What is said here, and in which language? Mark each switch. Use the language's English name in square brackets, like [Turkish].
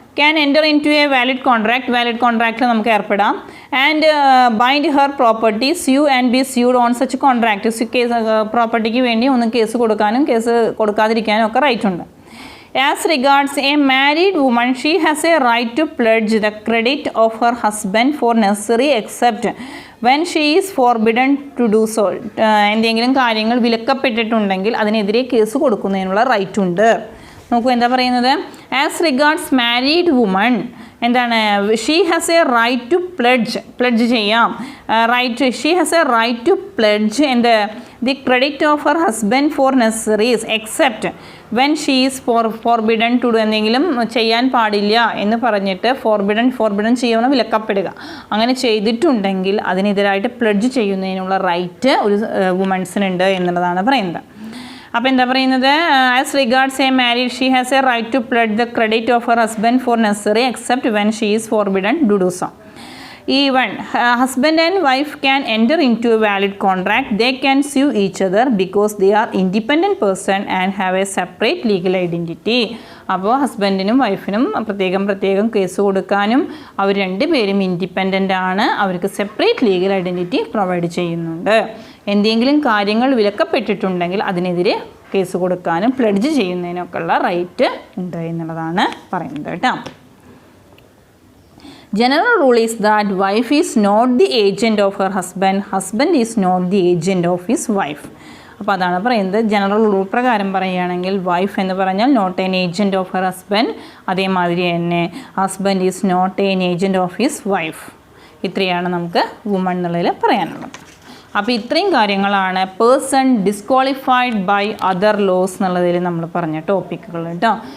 [English] can enter into a valid കോൺട്രാക്റ്റിൽ [Malayalam] നമുക്ക് ഏർപ്പെടാം. [English] And bind her property, sue and be sued on such contract. [Malayalam] Case പ്രോപ്പർട്ടിക്ക് വേണ്ടി ഒന്ന് case കൊടുക്കാനും case കൊടുക്കാതിരിക്കാനും ഒക്കെ right ഉണ്ട്. [English] As regards a married woman, she has a right to pledge the credit of her husband for necessary except when she is forbidden to do so. [Malayalam] എന്തെങ്കിലും കാര്യങ്ങൾ വിലക്കപ്പെട്ടിട്ടുണ്ടെങ്കിൽ അതിനെതിരെ case കൊടുക്കുന്നതിനുള്ള right ഉണ്ട്. നോക്കൂ എന്താ പറയുന്നത്. [English] as regards married woman [Malayalam] എന്താണ്, [English] she has a right to pledge [Malayalam] ചെയ്യാം. [English] She has a right to pledge the credit of her husband for necessaries except when she is forbidden to do. [Malayalam] എന്തെങ്കിലും ചെയ്യാൻ പാടില്ല എന്ന് പറഞ്ഞിട്ട് ഫോർബിഡൻ ചെയ്യുന്ന വിലക്കപ്പെടുക, അങ്ങനെ ചെയ്തിട്ടുണ്ടെങ്കിൽ അതിനെതിരായിട്ട് പ്ലെഡ്ജ് ചെയ്യുന്നതിനുള്ള റൈറ്റ് ഒരു വുമൺസിനുണ്ട് എന്നുള്ളതാണ് പറയുന്നത്. അപ്പോൾ എന്താ പറയുന്നത്, [English] As regards a married she has a right to pledge the credit of her husband for necessary except when she is forbidden to do so. Even husband and wife can enter into a valid contract. They can sue each other because they are independent person and have a separate legal identity. [Malayalam] അപ്പോൾ ഹസ്ബൻഡിനും വൈഫിനും പ്രത്യേകം case കൊടുക്കാനും അവർ രണ്ടുപേരും independent ആണ്, അവർക്ക് separate legal identity provide ചെയ്യുന്നുണ്ട്. എന്തെങ്കിലും കാര്യങ്ങൾ വിലക്കപ്പെട്ടിട്ടുണ്ടെങ്കിൽ അതിനെതിരെ കേസ് കൊടുക്കാനും പ്ലെഡ്ജ് ചെയ്യുന്നതിനൊക്കെയുള്ള റൈറ്റ് ഉണ്ട് എന്നുള്ളതാണ് പറയുന്നത് കേട്ടോ. [English] General rule is that wife is not the agent of her husband is not the agent of his wife. [Malayalam] അപ്പോൾ അതാണ് പറയുന്നത്. [English] general rule [Malayalam] പ്രകാരം പറയുകയാണെങ്കിൽ [English] wife [Malayalam] എന്ന് പറഞ്ഞാൽ [English] not an agent of her husband, [Malayalam] അതേമാതിരി തന്നെ [English] Husband is not an agent of his wife. [Malayalam] ഇത്രയാണ് നമുക്ക് വുമൺ എന്നുള്ളതിൽ പറയാനുള്ളത്. അപ്പോൾ ഇത്രയും കാര്യങ്ങളാണ് person disqualified by other laws എന്നുള്ളതിൽ നമ്മൾ പറഞ്ഞ ടോപ്പിക്കുകൾ കേട്ടോ.